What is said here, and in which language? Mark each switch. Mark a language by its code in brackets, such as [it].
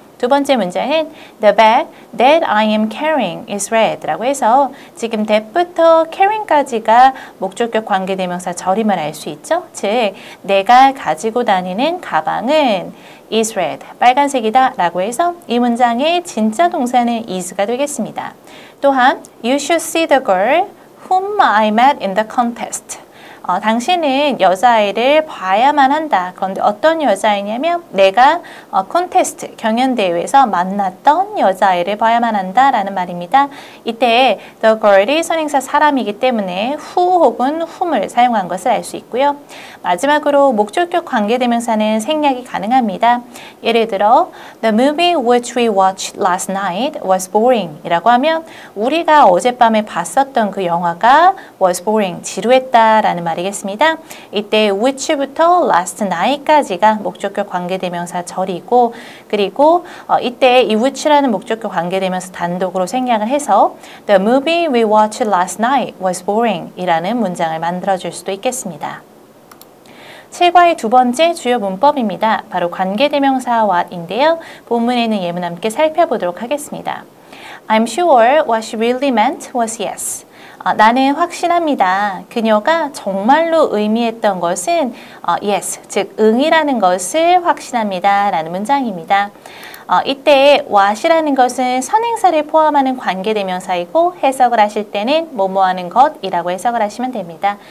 [ko] 두 번째 문장은 [en] The bag that I am carrying is red [ko] 라고 해서 지금 that부터 carrying까지가 목적격 관계대명사 절임을 알 수 있죠. 즉 내가 가지고 다니는 가방은 [en] is red, [ko] 빨간색이다 라고 해서 이 문장의 진짜 동사는 is가 되겠습니다. 또한 [en] You should see the girl whom I met in the contest. [ko] 당신은 여자아이를 봐야만 한다. 그런데 어떤 여자아이냐면 내가 콘테스트, 경연대회에서 만났던 여자아이를 봐야만 한다 라는 말입니다. 이때 the girl이 선행사 사람이기 때문에 who 혹은 whom을 사용한 것을 알 수 있고요. 마지막으로 목적격 관계대명사는 생략이 가능합니다. 예를 들어 [en] The movie which we watched last night was boring [ko] 이라고 하면 우리가 어젯밤에 봤었던 그 영화가 [en] was boring, [ko] 지루했다 라는 말이겠습니다. 이때 which부터 last night까지가 목적격 관계대명사 절이고 그리고 이때 이 which라는 목적격 관계대명사 단독으로 생략을 해서 [en] The movie we watched last night was boring [ko] 이라는 문장을 만들어줄 수도 있겠습니다. 7과의 두 번째 주요 문법입니다. 바로 관계대명사 what인데요. 본문에 있는 예문 함께 살펴보도록 하겠습니다. [en] I'm sure what she really meant was yes. [ko] 나는 확신합니다. 그녀가 정말로 의미했던 것은 yes, 즉 응이라는 것을 확신합니다. 라는 문장입니다. 이때 what이라는 것은 선행사를 포함하는 관계대명사이고 해석을 하실 때는 뭐뭐 하는 것이라고 해석을 하시면 됩니다.